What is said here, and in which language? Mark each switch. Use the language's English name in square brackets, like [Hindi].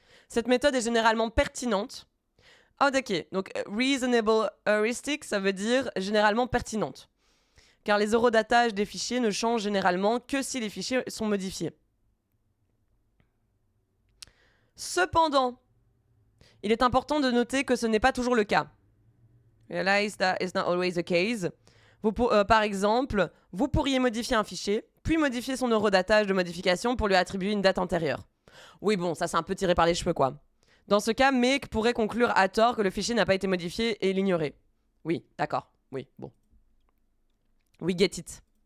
[French] Cette méthode est généralement pertinente. Oh, ok. Donc, [English] reasonable heuristic, [French] ça veut dire généralement pertinente. Car les horodatages des fichiers ne changent généralement que si les fichiers sont modifiés. Cependant, il est important de noter que ce n'est pas toujours le cas. [English] Realize that is not always the case. [French] Par exemple, vous pourriez modifier un fichier, puis modifier son horodatage de modification pour lui attribuer une date antérieure. Oui, bon, ça c'est un peu tiré par les cheveux, quoi. Dans ce cas, make pourrait conclure à tort que le fichier n'a pas été modifié et l'ignorer. Oui, d'accord. Oui, bon. [English] We get it.